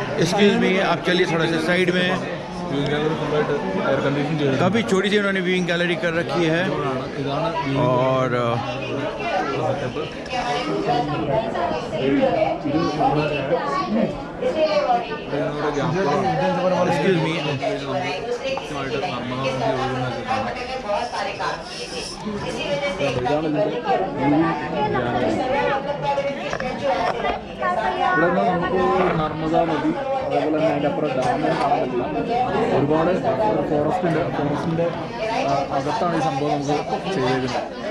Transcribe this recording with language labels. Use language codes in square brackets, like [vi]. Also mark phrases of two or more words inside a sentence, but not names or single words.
[en] excuse me, [hi] आप चलिए थोड़ा सा साइड में। काफ़ी छोटी सी उन्होंने [en] viewing gallery [hi] कर रखी है। और [en] excuse me, [ml] ഇവിടെ നമുക്ക് നർമ്മദ നദി അതേപോലെ തന്നെ അതിൻ്റെ അപ്പുറം ഡാമിനെ കാണാൻ പറ്റില്ല. ഒരുപാട് ഫോറസ്റ്റിൻ്റെ അകത്താണ് ഈ സംഭവം നമുക്ക് ചെയ്തിരുന്നത്.